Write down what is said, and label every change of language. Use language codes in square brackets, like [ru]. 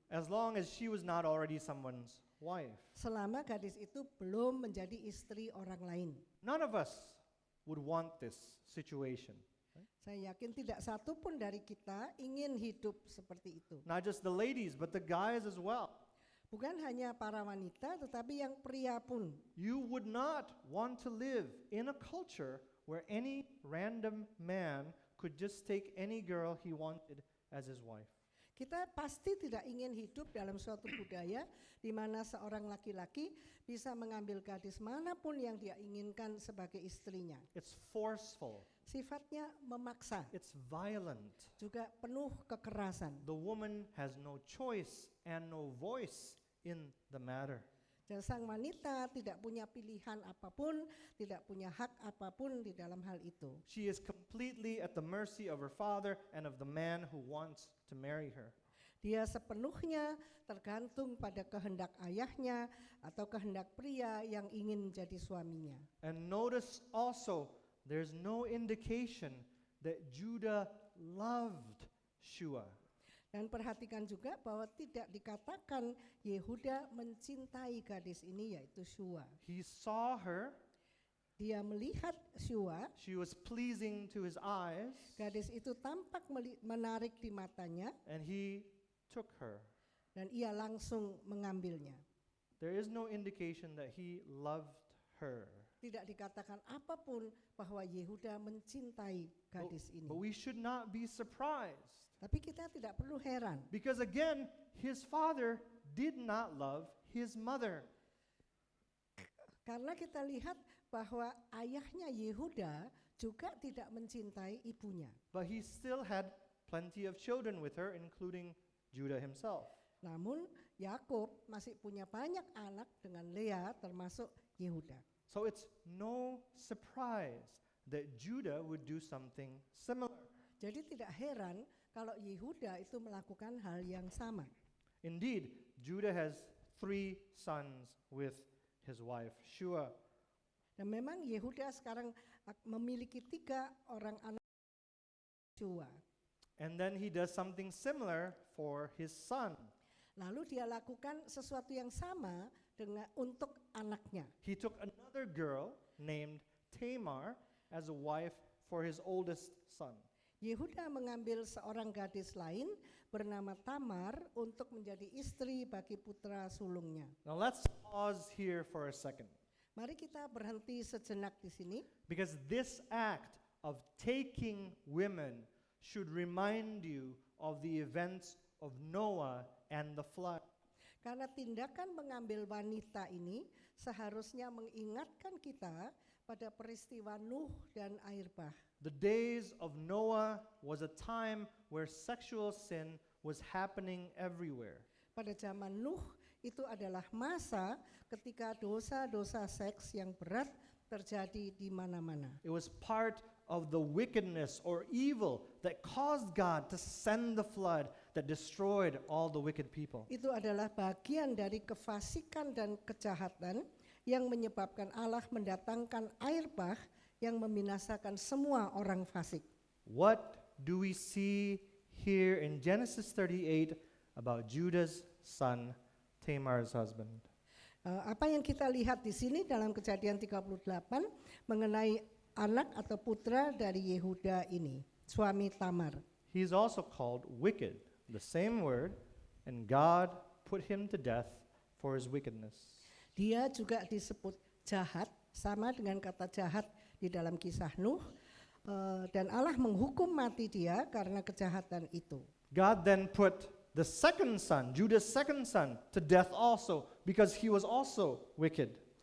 [en] As long as she was not already someone's wife. [id] Selama gadis itu belum menjadi istri orang lain. [en] None of us would want this situation. [id] Saya yakin tidak satu pun dari kita ingin hidup seperti itu. [en] Not just the ladies, but the guys as well. [id] Bukan hanya para wanita, tetapi yang pria pun. [en] You would not want to live in a culture where any random man could just take any girl he wanted as his wife. [id] Kita pasti tidak ingin hidup dalam suatu budaya di mana seorang laki-laki bisa mengambil gadis manapun yang dia inginkan sebagai istrinya. [en] It's forceful. [id] Sifatnya memaksa, [en] It's violent. [id] juga penuh kekerasan. [en] The woman has no choice and no voice in the matter. [id] Dan sang wanita tidak punya pilihan apapun, tidak punya hak apapun di dalam hal itu. [en] She is completely at the mercy of her father and of the man who wants to marry her. [id] Dia sepenuhnya tergantung pada kehendak ayahnya atau kehendak pria yang ingin menjadi suaminya. [en] And notice also, there's no indication that Judah loved Shua. [id] Dan perhatikan juga bahwa tidak dikatakan Yehuda mencintai gadis ini yaitu Shua. [en] He saw her. [id] Dia melihat Shua, [en] She was pleasing to his eyes, [id] gadis itu tampak menarik di matanya [en] and he took her. [id] dan ia langsung mengambilnya. [en] There is no indication that he loved her. [id] Tidak dikatakan apapun bahwa Yehuda mencintai gadis ini. [en] But we should not be surprised. [id] Tapi kita tidak perlu heran. [en] Because again, his father did not love his mother. [id] Karena kita lihat bahwa ayahnya Yehuda juga tidak mencintai ibunya. [en] But he still had plenty of children with her, including Judah himself. [id] Namun Yakub masih punya banyak anak dengan Lea termasuk Yehuda. [en] So it's no surprise that Judah would do something similar. [id] Jadi tidak heran kalau Yehuda itu melakukan hal yang sama. [en] Indeed, Judah has 3 sons with his wife, Shua. [id] Dan memang Yehuda sekarang memiliki 3 orang anak Shua. [en] And then he does something similar for his son. [id] Lalu dia lakukan sesuatu yang sama untuk anaknya. [en] He took another girl named Tamar as a wife for his oldest son. [id] Yehuda mengambil seorang gadis lain bernama Tamar untuk menjadi istri bagi putra sulungnya. [en] Now let's pause here for a second, [id] Mari kita berhenti sejenak di sini, [en] because this act of taking women should remind you of the events of Noah and the flood. [id] karena tindakan mengambil wanita ini seharusnya mengingatkan kita pada peristiwa Nuh dan air bah. [en] The days of Noah was a time where sexual sin was happening everywhere. [id] Pada zaman Nuh itu adalah masa ketika dosa-dosa seks yang berat terjadi di mana-mana. [en] It was part of the wickedness or evil that caused God to send the flood that destroyed all the wicked people. [id] Itu adalah bagian dari kefasikan dan kejahatan yang menyebabkan Allah mendatangkan air bah yang membinasakan semua orang fasik. [en] What do we see here in Genesis 38 about Judah's son, Tamar's husband? [id] Apa yang kita lihat di sini dalam Kejadian 38 mengenai anak atau putra dari Yehuda ini, suami Tamar. [en] He's also called wicked, the same word, and God put him to death for his wickedness. [id] Dia juga disebut jahat, sama dengan kata jahat di dalam kisah Nuh, dan Allah menghukum mati dia karena kejahatan itu. [en] God then put the second son, Judah's second son, to death also because he was also wicked.